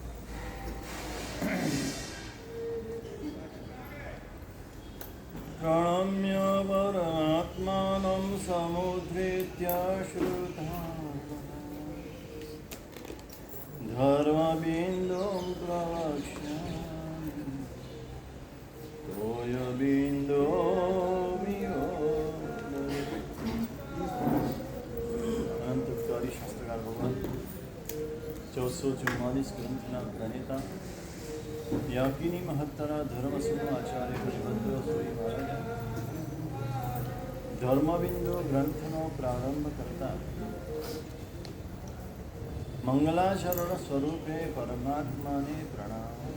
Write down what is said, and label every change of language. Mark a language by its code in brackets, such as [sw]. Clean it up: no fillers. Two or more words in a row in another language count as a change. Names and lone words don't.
[sa] પ્રણવ प्रणम्य परमात्मानं समुद्धृत्याश्रुता धर्मबिन्दुं प्रवक्ष्यामि तोयबिन्दो [gu] અનંતકારી શાસ્ત્રકાર ભગવાન 1444 ગ્રંથના પ્રણેતા યાજ્ઞિની મહત્તરા ધર્મસુનો આચાર્ય હરિભદ્ર સુરી મહારાજ ધર્મબિંદુ ગ્રંથનો પ્રારંભ કરતા મંગલાચરણ સ્વરૂપે પરમાત્માને પ્રણામ.